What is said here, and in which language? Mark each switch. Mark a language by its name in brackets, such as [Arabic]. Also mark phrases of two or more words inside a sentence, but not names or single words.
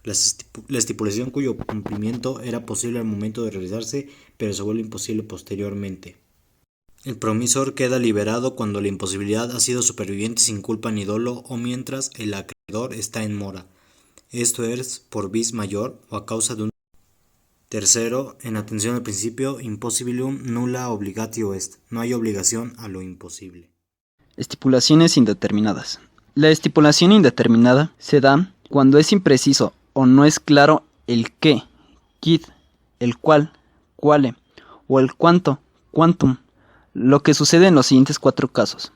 [Spanish] La estipulación cuyo cumplimiento era posible al momento de realizarse, pero se vuelve imposible posteriormente. El promisor queda liberado cuando la imposibilidad ha sido superviviente sin culpa ni dolo o mientras el acreedor está en mora. Esto es por [Latin] vis mayor [Spanish] o a causa de un tercero, en atención al principio, [Latin] impossibilium nulla obligatio est. [Spanish] No hay obligación a lo imposible. Estipulaciones indeterminadas. La estipulación indeterminada se da cuando es impreciso o no es claro el qué, quid, el cuál, quale, o el cuánto, quantum, lo que sucede en los siguientes 4 casos.